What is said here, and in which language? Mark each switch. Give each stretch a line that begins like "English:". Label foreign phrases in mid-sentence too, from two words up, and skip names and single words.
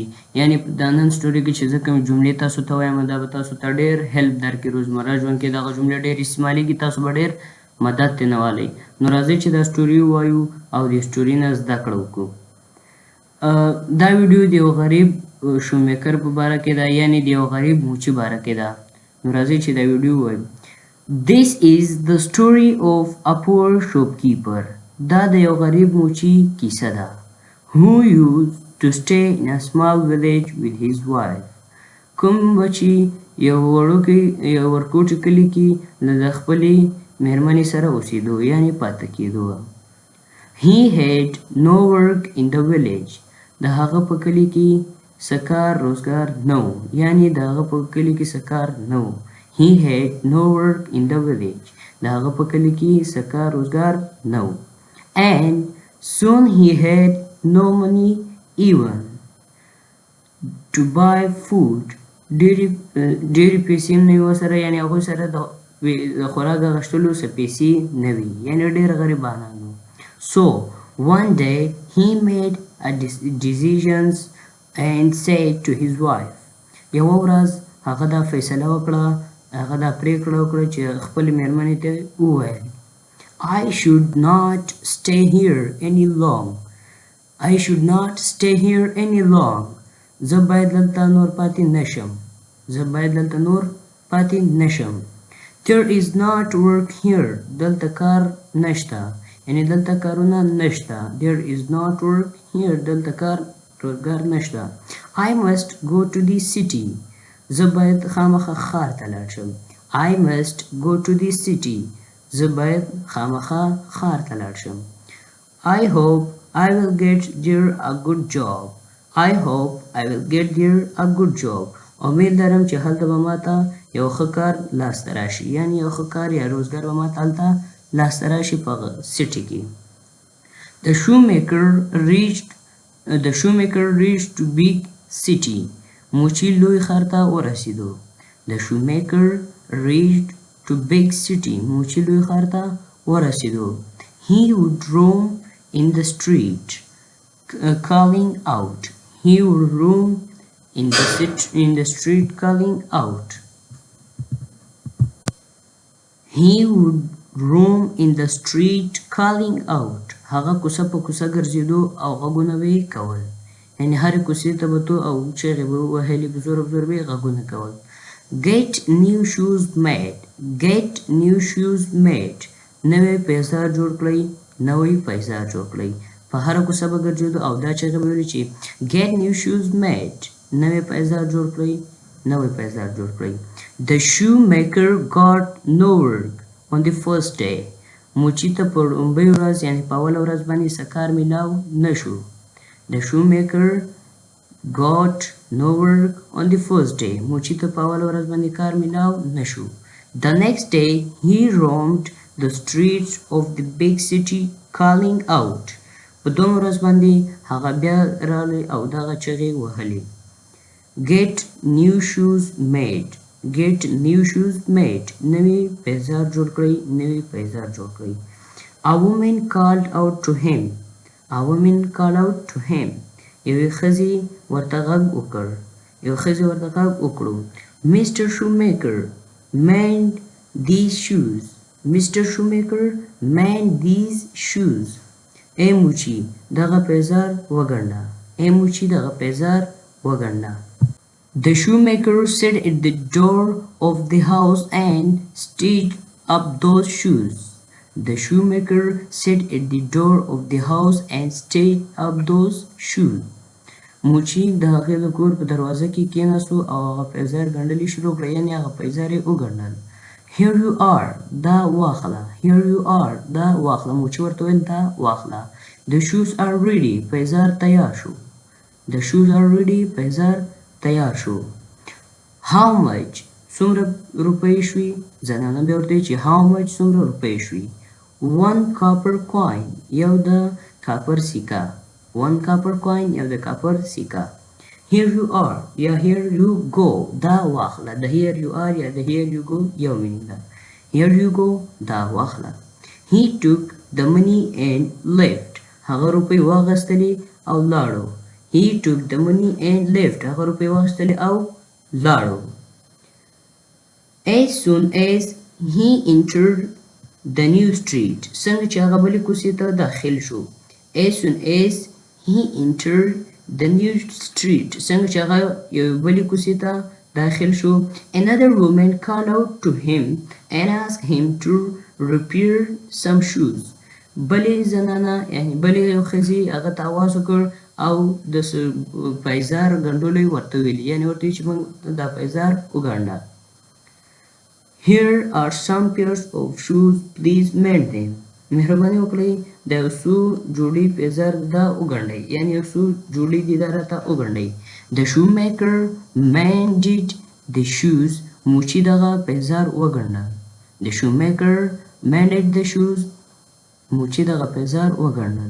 Pashto: یعنې دا نن سټوري کې چې زه کومې جملې تاسو ته وایم دا به تاسو ته ډېر هیلپ درکړي روزمره ژوند کې دغه جملې ډېر استعمالیږي تاسو به ډېر مدد ترې نه والئ. نو راځئ چې دا سټوري ووایو او د سټوري نه زده کړه وکړو. دا ویډیو د یو غریب شومیکر په باره کې ده یعنې د یو غریب موچي باره کې ده. نو راځئ چې دا ویډیو ووایو.
English: This is the story of a poor shopkeeper.
Pashto: دا د یو غریب موچي کیسه ده.
English: Who used to stay in a small village with his wife.
Pashto: کوم بچي یو ورکوټي کلي کې د خپلې مېرمنې سره اوسېدو یعنې پاته کېدو.
English: He had no work in the village.
Pashto: د هغه په کلي کې څه کار روزګار نه و یعنې د هغه په کلي کې څه کار نه و.
English: He had no work in the village.
Pashto: د هغه په کلي کې څه کار روزګار نه و.
English: And soon he had no money even to buy food.
Pashto: ډېرې پیسې هم نه وي ورسره یعنې هغوی سره د خوراک اخیستلو څه پیسې نه وي یعنې ډېر غریبانان وو.
English: So one day he made a decisions and said to his wife.
Pashto: یوه ورځ هغه دا فیصله وکړه هغه دا پریکړه وکړه چې خپلې مېرمنې ته وویل
English: I should not stay here any long. I should not stay here any long.
Pashto: زه باید دلته نور پاتې نشم. زه باید دلته نور پاتې نشم.
English: There is not work here.
Pashto: دلته کار نشته یعنې دلته کارونه نشته.
English: There is not work here.
Pashto: دلته کار روزګار نشته.
English: I must go to the city.
Pashto: زه باید خامخا ښار ته لاړ شم.
English: I must go to the city.
Pashto: زه باید خامخا ښار ته لاړ شم.
English: I hope I will get there a good job. I hope I will get there a good job.
Pashto: امید لرم چې هلته به ماته یو ښه کار لاسته راشي یعنې یو ښه کار یا روزګار به ماته هلته لاسته راشي په سټي کې.
English: The shoemaker reached to big city.
Pashto: موچي لوی ښار ته ورسېدو.
English: The shoemaker reached to big city.
Pashto: موچي لوی ښار ته ورسېدو.
English: He would roam in the street calling out. He would roam in the street calling out. He would roam in the street calling out.
Pashto: هغه کوڅه په کوڅه ګرځېدو او غږونه به یې کول یعنې هرې کوڅې ته به تو او چغې به وهلې په زوره به یې غږونه کول.
English: Get new shoes made. Get new shoes made.
Pashto: نوی پیزار جوړ کړئ. نوی پیزار جوړ کړئ. په هره کوڅه به ګرځېدو او دا چغې به ویلې چې
English: get new shoes made.
Pashto: نوی پیزار جوړ کړئ. نوی پیزار جوړ کړئ.
English: The shoemaker got no work on the first day.
Pashto: موچي ته په لومړۍ ورځ یعنې په اوله ورځ باندې څه کار میلاو نه شو.
English: The shoemaker got no work on the first day.
Pashto: موچي ته په اوله ورځ باندې کار میلاو نه شو.
English: The next day he roamed the streets of the big city calling out.
Pashto: په دومره ورځ باندې هغه بیا راغلی او دغه چغې وهلې.
English: Get new shoes made. Get new shoes made.
Pashto: نوی پیزار جوړ کړئ. نوی پیزار جوړ کړئ.
English: A woman called out to him. A woman called out to him.
Pashto: یوې ښځې ورته غږ وکړ. یوې ښځې ورته غږ وکړو.
English: Mr. Shoemaker, mend these shoes. Mr. Shoemaker, mend these shoes.
Pashto: ای موچي دغه پیزار وګنډه. ای موچي دغه پیزار وګنډه.
English: The shoemaker sat at the door of the house and stitched up those shoes. The shoemaker sat at the door of the house and stitched up those shoes.
Pashto: موچي د هغې د کور په دروازه کې کېناستو او هغه پیزار ګنډل یې شروع کړه یعنې هغه پیزار یې وګنډل.
English: Here you are.
Pashto: دا واخله.
English: Here you are.
Pashto: دا واخله. موچي ورته ویل دا واخله.
English: The shoes are ready.
Pashto: پیزار تیار شو.
English: The shoes are ready.
Pashto: پیزار تیار شو.
English: How much?
Pashto: څومره روپۍ شوي؟ زنانه بیا ورته چې
English: how much
Pashto: څومره روپۍ شوي؟
English: 1 copper coin.
Pashto: یو د کاپر سیکه.
English: 1 copper coin.
Pashto: یو د کاپر سیکه.
English: Here you are یا here you go
Pashto: دا واخله. د
English: here you are
Pashto: یا د
English: here you go
Pashto: یو مینینګ ده.
English: here you go
Pashto: دا واخله.
English: he took the money and left
Pashto: هغه روپۍ واغستلې او لاړو.
English: he took the money and left
Pashto: هغه روپۍ واغستلې او لاړو.
English: as soon as he entered the new street
Pashto: څنګه چې هغه بلې کوڅې ته داخل شو.
English: as soon as he entered the new street
Pashto: څنګه چې هغه یو بلې کوڅې ته داخل شو.
English: another woman called out to him and asked him to repair some shoes
Pashto: بلې زنانه یعنی بلې یو ښځې هغه ته آواز وکړ او د پایزار ګنډلو یې ورته ویلي یعنې ورته ویل چې موږ دا پایزار وګنډه.
English: here are some pairs of shoes please mend them
Pashto: مهرباني وکړئ دا یو څو جوړې پایزار دا وګنډئ یعنې یو څو جوړې دي دا راته وګنډئ.
English: the shoemaker mended the shoes
Pashto: موچي دغه پایزار وګنډه.
English: the shoemaker mended the shoes
Pashto: موچي دغه پایزار وګنډل.